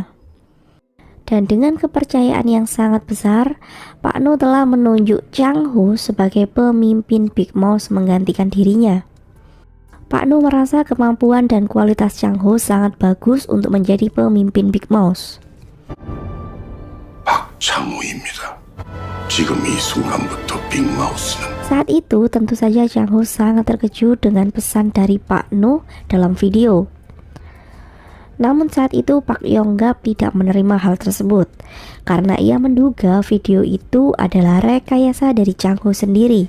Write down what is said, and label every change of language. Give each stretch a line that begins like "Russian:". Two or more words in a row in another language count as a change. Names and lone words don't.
Indonesian: Dan dengan kepercayaan yang sangat besar, Pak No telah menunjuk Chang Ho sebagai pemimpin Big Mouse menggantikan dirinya. Pak No merasa kemampuan dan kualitas Chang Ho sangat bagus untuk menjadi pemimpin Big Mouse.
Korean: 박창호입니다. 지금 이 순간부터 빅마우스는
Indonesian: Saat itu tentu saja Chang Ho sangat terkejut dengan pesan dari Pak No dalam video. Namun saat itu Pak Yong-gap tidak menerima hal tersebut karena ia menduga video itu adalah rekayasa dari Chang Ho sendiri.